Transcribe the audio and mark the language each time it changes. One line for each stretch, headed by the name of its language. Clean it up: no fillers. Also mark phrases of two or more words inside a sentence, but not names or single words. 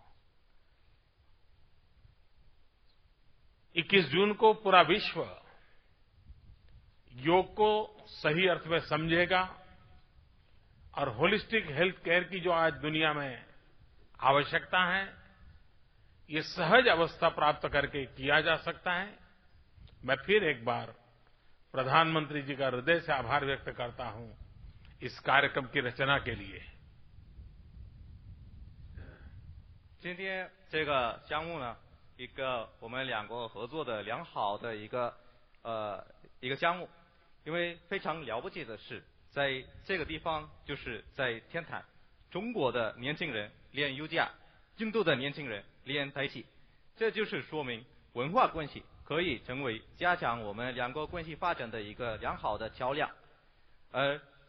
Hindi: 21 जून को पूरा विश्व योग को सही अर्थ में समझेगा और
English: holistic health care
Hindi: की जो आज दुनिया में आवश्यकता है, ये सहज अवस्था प्राप्त करके किया जा सकता है। मैं फिर एक बार प्रधानमंत्री जी का हृदय से आभार व्यक्त करता हूं इस कार्यक्रम की रचना के लिए।
Chinese: 今天这个项目呢，一个我们两国合作的良好的一个项目，因为非常了不起的是，在这个地方就是在天坛，中国的年轻人练瑜伽，印度的年轻人练太极，这就是说明文化关系可以成为加强我们两国关系发展的一个良好的桥梁。